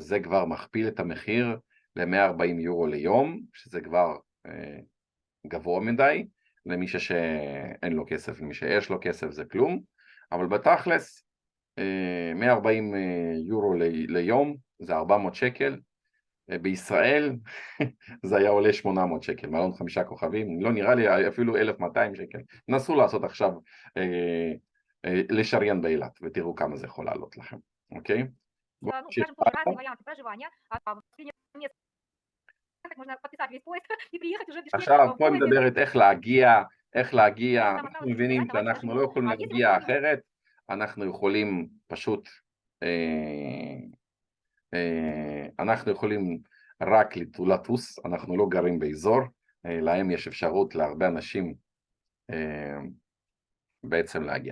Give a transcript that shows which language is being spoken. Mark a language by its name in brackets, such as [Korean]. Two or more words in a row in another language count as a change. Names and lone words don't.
[Hebrew] זה כבר מכפיל את המחיר ל-140 יורו ליום, שזה כבר גבוה מדי, למי שאין לו כסף, למי שיש לו כסף זה כלום, אבל בתכלס 140 יורו ליום זה 400 שקל, בישראל זה היה עולה 800 שקל, מלון 5 כוכבים, לא נראה לי אפילו 1200 שקל, נסו לעשות עכשיו לשריין באילת ותראו כמה זה יכול לעלות לכם, אוקיי? [Russian] ну, скажем, тоже разные варианты проживания. Можно подписать весь поезд и приехать уже в Бишкек [Hebrew] עכשיו [Russian] в [Hebrew] פה [Russian] поезде. [Hebrew] מדברת איך להגיע, אנחנו מבינים שאנחנו לא יכולים להגיע אחרת, אנחנו יכולים פשוט, אנחנו יכולים רק לטוס, אנחנו לא גרים באזור, להם יש אפשרות להרבה אנשים בעצם להגיע.